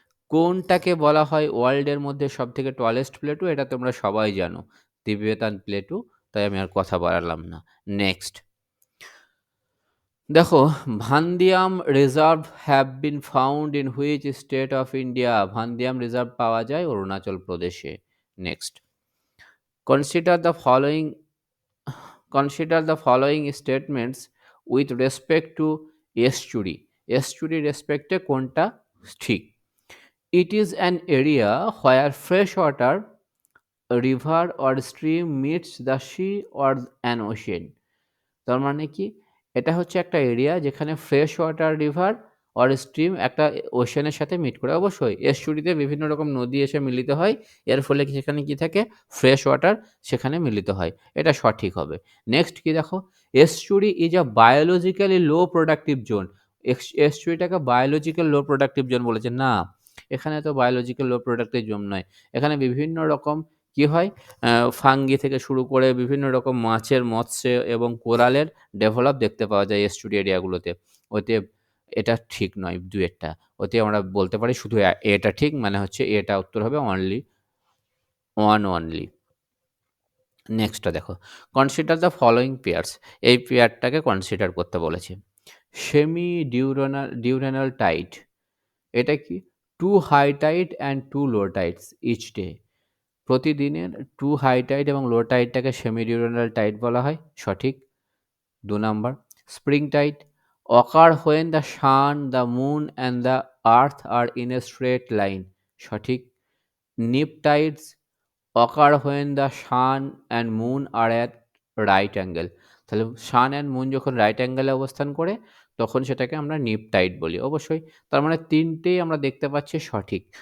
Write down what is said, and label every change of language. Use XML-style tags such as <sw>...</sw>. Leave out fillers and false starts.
<bn>কোনটাকে বলা হয় ওয়ার্ল্ডের মধ্যে সবথেকে টলেস্ট প্লেটু? এটা তোমরা সবাই জানো, তিবেতান প্লেটু। তাই আমি আর কথা বাড়ালাম না।</bn> <en>next</en> <bn>দেখো,</bn> <en>Vanadium reserve have been found in which state of India?</en> <bn>ভান্দিয়াম reserve পাওয়া যায় অরুণাচল প্রদেশে।</bn> <en>Next, consider the following Consider the following statements with respect to estuary.</en> <bn>Estuary respect এ কোনটা ঠিক?</bn> <en>It is an area where fresh water, a river or stream meets the sea or an ocean.</en> <bn>তার মানে কি? এটা হচ্ছে একটা area যেখানে fresh water river or stream একটা ওশেনের সাথে মিট করে। অবশ্যই এস্টুরিতে বিভিন্ন রকম নদী এসে মিলিত হয়। এর ফলে সেখানে কি থাকে? ফ্রেশ ওয়াটার সেখানে মিলিত হয়। এটা সঠিক হবে। নেক্সট কি দেখো?</bn> <en>Estuary is a biologically low productive zone.</en> <bn>এস্টুরিটাকে biological low productive zone বলেছে। না, এখানে তো বায়োলজিক্যাল লো প্রোডাক্টিভ জোন নয়। এখানে বিভিন্ন রকম কি হয়? ফাঙ্গি থেকে শুরু করে বিভিন্ন রকম মাছের, মৎস্য এবং কোরালের ডেভেলপ দেখতে পাওয়া যায় এস্টুরি এরিয়াগুলোতে। অতএব এটা ঠিক নয় ২ এরটা। অতএব আমরা বলতে পারি শুধু এটা ঠিক, মানে হচ্ছে এটা উত্তর হবে অনলি 1 অনলি। নেক্সটটা দেখো,</bn> <en>Consider the following pairs.</en> <bn>এই পেয়ারটাকে কনসিডার করতে বলেছে। সেমি ডিউরেনাল টাইড, এটা কি?</bn> <en>2 high tide and 2 low tides each day.</en> <bn>প্রতিদিনের 2 হাই টাইড এবং লো টাইডটাকে সেমি ডিউরেনাল টাইড বলা হয়। সঠিক।</bn> <en>২ number, spring tide occur when the sun, the moon and the earth are in a straight line।</en> <bn>সঠিক।</bn> <en>Neap tides occur when the sun and moon are at right angle।</en> <bn>তাহলে সান and moon যখন right অ্যাঙ্গেলে অবস্থান করে তখন সেটাকে আমরা Nip Tide বলি। অবশ্যই তার মানে ৩ টেই আমরা দেখতে পাচ্ছি সঠিক।</bn>